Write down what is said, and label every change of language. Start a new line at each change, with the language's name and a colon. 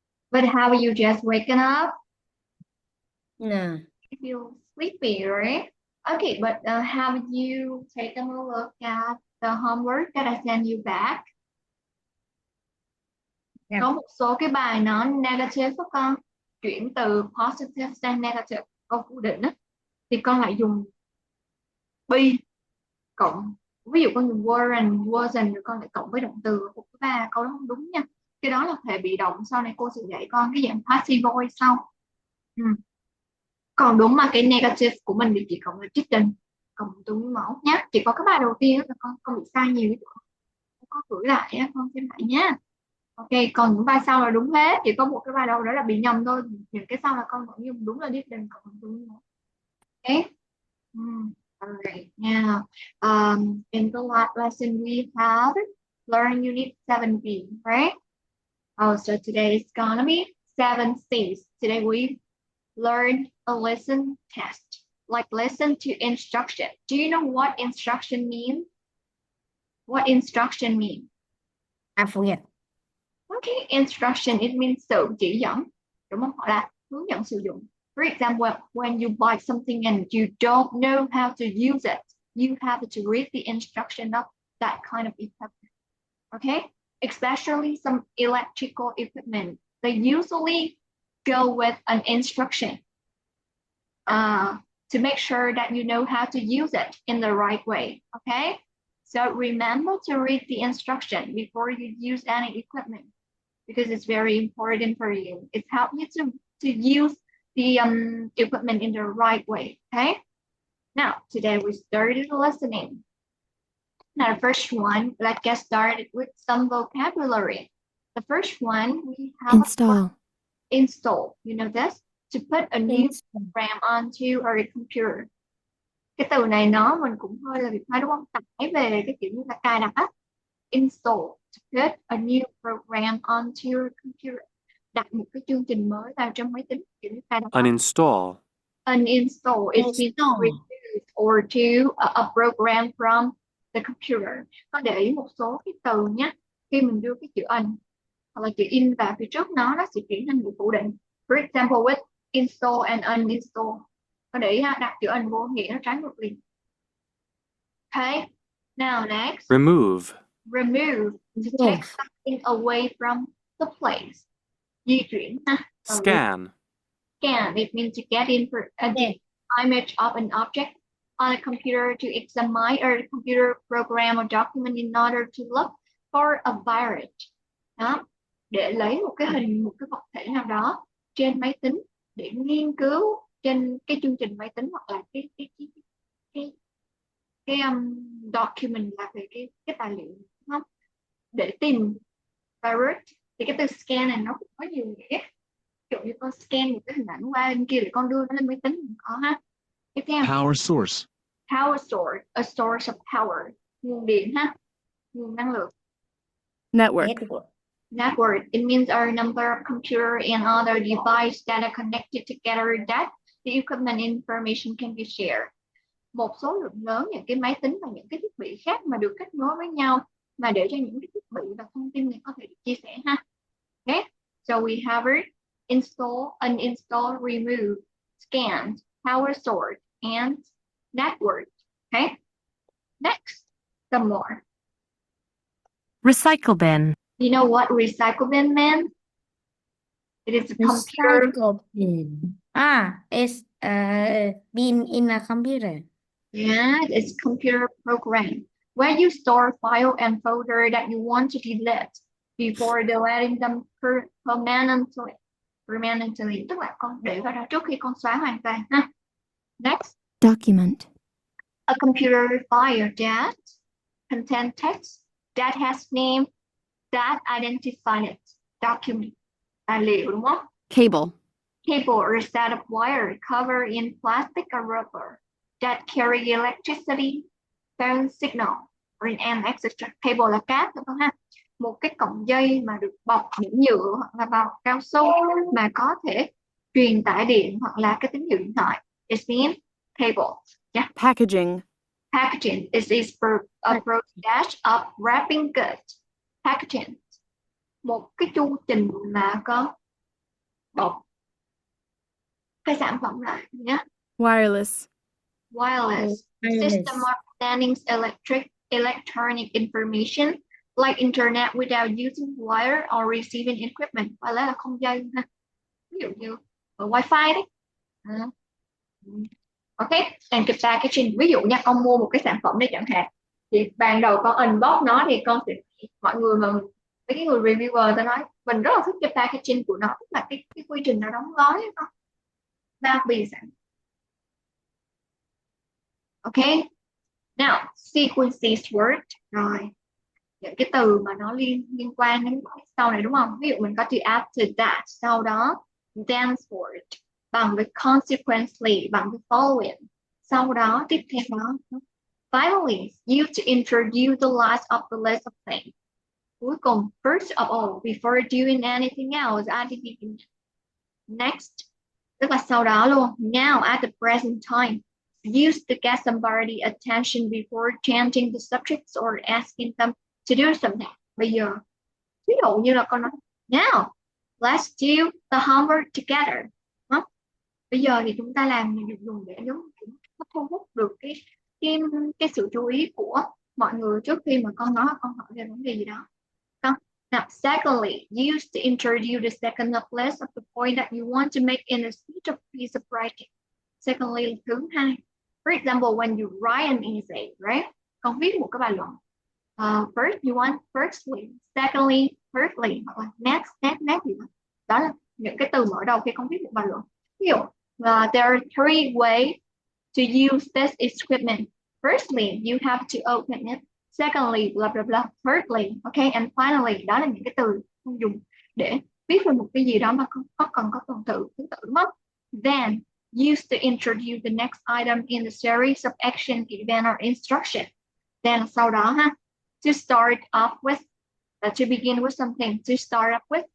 English: But how are you just waking up? No. You feel sleepy, right? Okay, but have you taken a look at the homework that I sent you back? Yeah.
Vietnamese: Có một số cái bài nó negative đó con. Chuyển từ positive sang negative, câu phủ định á. Thì con lại dùng be cộng. Ví dụ con dùng
English: were and wasn't
Vietnamese: rồi con lại cộng với động từ của ba câu đó không đúng nha. Cái đó là thể bị động, sau này cô sẽ dạy con cái dạng passive voice sau. Còn đúng mà cái negative của mình thì chỉ cộng là written, cộng từ nguyên mẫu nhé. Chỉ có cái bài đầu tiên là con bị sai nhiều, con gửi lại á, con xem lại nhé. Ok, còn những bài sau là đúng hết, chỉ có một cái bài đầu đó là bị nhầm thôi, những cái sau là con vẫn dùng đúng là written cộng từ nguyên mẫu. Ok.
English: Alright, now in the last lesson we have learn unit 7B, right? Oh, so today is gonna be 7C. Today we learn a lesson test, like listen to instruction. Do you know what instruction means? What instruction means? I forget. Okay, instruction, it means
Vietnamese: sự chỉ dẫn, đúng không? Hoặc là hướng dẫn sử dụng.
English: For example, when you buy something and you don't know how to use it, you have to read the instruction of that kind of equipment. Okay, especially some electrical equipment, they usually go with an instruction to make sure that you know how to use it in the right way. Okay, so remember to read the instruction before you use any equipment, because it's very important for you. It helps you to use the equipment in the right way. Okay, now today we started listening. Now the first one, let's get started with some vocabulary. The first one we have install. You know this? To put a new program onto our computer.
Vietnamese: Cái từ này nó mình cũng hơi là Việt Nam đúng không? Tải về cái kiểu như là cài đặt á.
English: Install, to put a new program onto your computer.
Vietnamese: Đặt một cái chương trình mới vào trong máy tính, kiểu như cài đặt.
English: Uninstall. Uninstall is means to remove or to a program from the computer.
Vietnamese: Con để ý một số cái từ nhé. Khi mình đưa cái chữ un hoặc là chữ in vào phía trước nó sẽ chuyển thành một phủ định.
English: For example, with install and uninstall.
Vietnamese: Con để ý ha, đặt chữ un vô nghĩa nó trái ngược liền.
English: Okay. Now next. Remove. Remove, to take something away from the place.
Vietnamese: Di chuyển ha.
English: Scan. Scan, it means to get in for the image of an object on a computer to examine or computer program or document in order to look for a virus.
Vietnamese: Đó, để lấy một cái hình, một cái vật thể nào đó trên máy tính để nghiên cứu trên cái chương trình máy tính, hoặc là cái document là về cái tài liệu, đúng không? Để tìm virus. Thì cái từ scan này nó cũng có nhiều nghĩa. Kiểu như con scan một cái hình ảnh qua bên kia để con đưa nó lên máy tính có ha. Tiếp theo,
English: Power source. power source, a source of power,
Vietnamese: nguồn điện ha, nguồn năng lượng.
English: Network. Network, it means our number of computer and other devices that are connected together that the equipment information can be shared.
Vietnamese: Một số lượng lớn những cái máy tính và những cái thiết bị khác mà được kết nối với nhau, mà để cho những cái thiết bị và thông tin này có thể được chia sẻ ha.
English: Okay, so we have it. Install, uninstall, remove, scan, power source, and network. Okay, next, some more. Recycle bin. You know what recycle bin means? It is a computer. Recycle bin. It's bin in a computer. Yeah, it's computer program where you store file and folder that you want to delete before deleting them permanently.
Vietnamese: Permanently, tức là con để vào đó trước khi con xóa hoàn toàn ha.
English: Next. Document. A computer file that contains text that has name that identifies it.
Vietnamese: Document. Tài liệu đúng không?
English: Cable. Cable or a set of wire covered in plastic or rubber that carry electricity, phone signal, or an etc.
Vietnamese: Cable là cáp đúng không ha? một cái cọng dây mà được bọc những nhựa hoặc là bọc cao su mà có thể truyền tải điện hoặc là cái tín hiệu điện thoại.
English: It means cable. Yeah. Packaging. Packaging is a process of wrapping goods. Packaging.
Vietnamese: Một cái chu trình mà có bọc cái sản phẩm lại nhé.
English: Wireless. Wireless. System of sending electronic information like internet without using wire or receiving equipment.
Vietnamese: Và là không dây ha. Ví dụ như wifi đấy.
English: Ok, and
Vietnamese: cái
English: packaging.
Vietnamese: Ví dụ nha, con mua một cái sản phẩm đây chẳng hạn, thì ban đầu con unbox nó thì con sẽ, mọi người mà mấy cái người reviewer ta nói mình rất là thích cái packaging của nó, tức là cái quy trình nó đóng gói đó, bao bì sản. Ok, now sequences word. Rồi những cái từ mà nó liên quan đến sau này đúng không? Ví dụ mình có từ
English: after that,
Vietnamese: sau đó, then word bằng với consequently bằng với following, sau đó tiếp theo đó.
English: Finally, used to introduce the last of the list of things.
Vietnamese: Cuối cùng,
English: first of all, before doing anything else, at the beginning. Next,
Vietnamese: tức là sau đó luôn.
English: Now, at the present time, used to get somebody attention before changing the subjects or asking them to do something.
Vietnamese: Bây giờ, ví dụ như là con nói,
English: now, let's do the homework together.
Vietnamese: Bây giờ thì chúng ta làm mình dùng để giống thu hút được cái sự chú ý của mọi người trước khi mà con nói con hỏi về vấn đề gì đó.
English: Now, secondly, use to introduce the second of list of the point that you want to make in a speech or piece of writing. Secondly,
Vietnamese: thứ hai.
English: For example, when you write an essay, right?
Vietnamese: Con viết một cái bài luận.
English: First, you want firstly, secondly, thirdly,
Vietnamese: hoặc là next gì đó. Đó là những cái từ mở đầu khi con viết một bài luận.
English: Ví dụ, there are three ways to use this equipment. Firstly, you have to open it. Secondly, blah blah blah. Thirdly, okay, and finally,
Vietnamese: đó là những cái từ không dùng để viết về một cái gì đó mà cần có tuần tự thứ tự mất.
English: Then, use to introduce the next item in the series of action, event, or instruction. Then
Vietnamese: sau đó ha,
English: to start off with, to begin with something, to start off with.